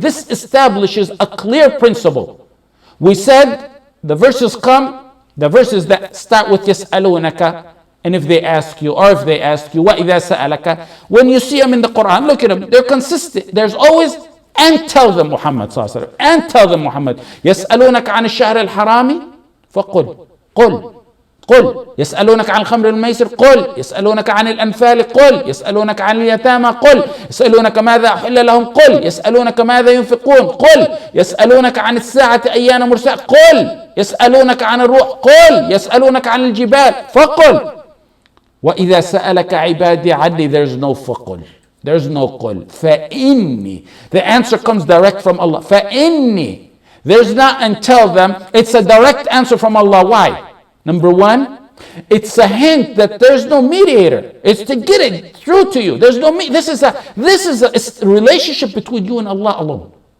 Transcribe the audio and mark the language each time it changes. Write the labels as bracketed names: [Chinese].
[English] This establishes a clear principle. We said the verses that start with [Arabic] يَسْأَلُونَكَ, [English] and if they ask you, or if they ask you, [Arabic] وَإِذَا سَأَلَكَ. [English] When you see them in the Quran, look at them, they're consistent. There's always and tell them Muhammad sallallahu alaihi wasallam, and tell them Muhammad. [Arabic] يسألونك عن الشهر الحرام فقل قل يسألونك عن الخمر والميسر قل يسألونك عن الأنفال قل يسألونك عن اليتامى قل يسألونك ماذا أحل لهم قل يسألونك ماذا ينفقون قل يسألونك عن الساعة أيان مرساها قل يسألونك عن الروح قل يسألونك عن الجبال فقل وإذا سألك عبادي عني. [English] There's no [Arabic] فقل. [English] There's no qul. [Arabic] فَإِنِّي. [English] The answer comes direct from Allah. [Arabic] فَإِنِّي. [English] There's not and tell them. It's a direct answer from Allah. Why? Number one, it's a hint that there's no mediator. It's to get it through to you. There's no this is a relationship between you and Allah alone.